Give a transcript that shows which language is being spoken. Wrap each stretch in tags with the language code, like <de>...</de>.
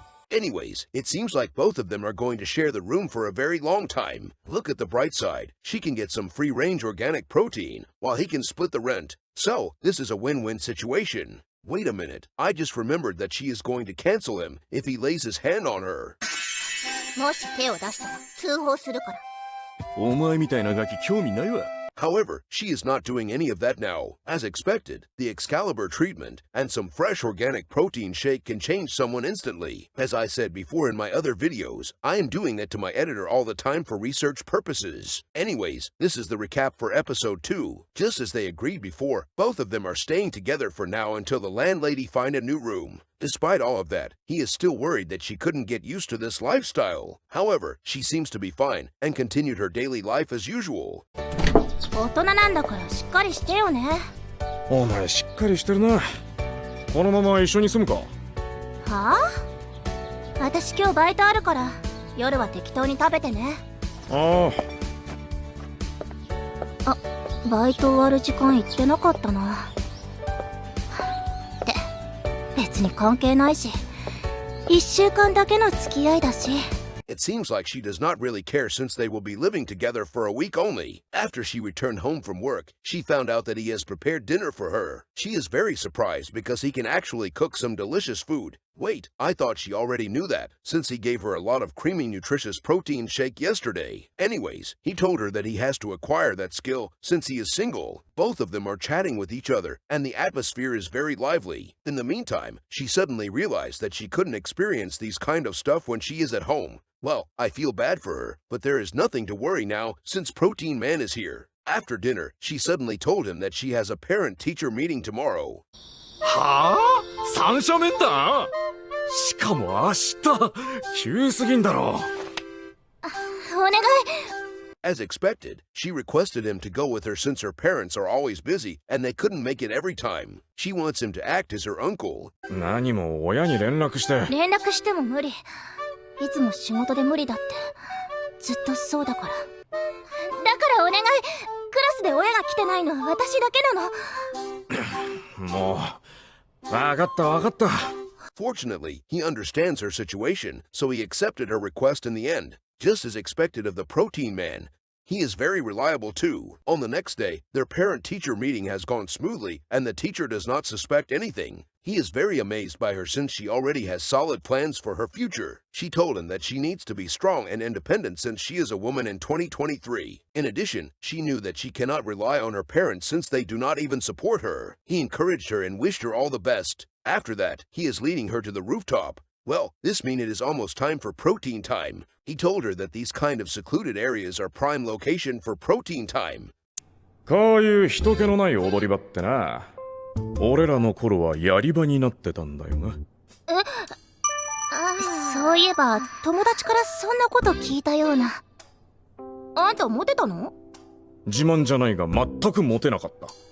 <en>Anyways, it seems like both of them are going to share the room for a very long time. Look at the bright side. She can get some free-range organic protein, while he can split the rent. So, this is a win-win situation. Wait a minute, I just remembered that she is going to cancel him if he lays his hand on her.</en> <ja>もし手を出したら通報するから。お前みたいなガキ興味ないわ。</ja> <en>However, she is not doing any of that now. As expected, the Excalibur treatment and some fresh organic protein shake can change someone instantly. As I said before in my other videos, I am doing that to my editor all the time for research purposes. Anyways, this is the recap for episode 2. Just as they agreed before, both of them are staying together for now until the landlady find a new room. Despite all of that, he is still worried that she couldn't get used to this lifestyle. However, she seems to be fine and continued her daily life as usual.</en> <ja>大人なんだからしっかりしてよね。お前しっかりしてるな。このまま一緒に住むか。はあ？私今日バイトあるから夜は適当に食べてね。ああ。あ、バイト終わる時間行ってなかったな。って別に関係ないし、1週間だけの付き合いだし。</ja> <en>It seems like she does not really care since they will be living together for a week only. After she returned home from work, she found out that he has prepared dinner for her. She is very surprised because he can actually cook some delicious food. Wait, I thought she already knew that, since he gave her a lot of creamy nutritious protein shake yesterday. Anyways, he told her that he has to acquire that skill since he is single. Both of them are chatting with each other, and the atmosphere is very lively. In the meantime, she suddenly realized that she couldn't experience these kind of stuff when she is at home. Well, I feel bad for her, but there is nothing to worry now since Protein Man is here. After dinner, she suddenly told him that she has a parent-teacher meeting tomorrow.</en> <ja>はぁ、三者面談？しかも明日、急すぎんだろ。お願い。</ja> <en>As expected, she requested him to go with her since her parents are always busy and they couldn't make it every time. She wants him to act as her uncle.</en> <ja>何も親に連絡して。連絡しても無理。いつも仕事で無理だって。ずっとそうだから。だからお願い。クラスで親が来てないのは私だけなの。もう、わかったわかった。</ja> <en>Fortunately, he understands her situation, so he accepted her request in the end. Just as expected of the Protein Man, he is very reliable too. On the next day, their parent-teacher meeting has gone smoothly and the teacher does not suspect anything. He is very amazed by her since she already has solid plans for her future. She told him that she needs to be strong and independent since she is a woman in 2023. In addition, she knew that she cannot rely on her parents since they do not even support her. He encouraged her and wished her all the best. After that, he is leading her to the rooftop. Well, this means it is almost time for protein time. He told her that these kind of secluded areas are prime location for protein time.</en> <ja>こういう人気のない踊り場ってな、俺らの頃はやり場になってたんだよな。そういえば友達からそんなこと聞いたような。あんたモテたの？自慢じゃないが全くモテなかった。</ja>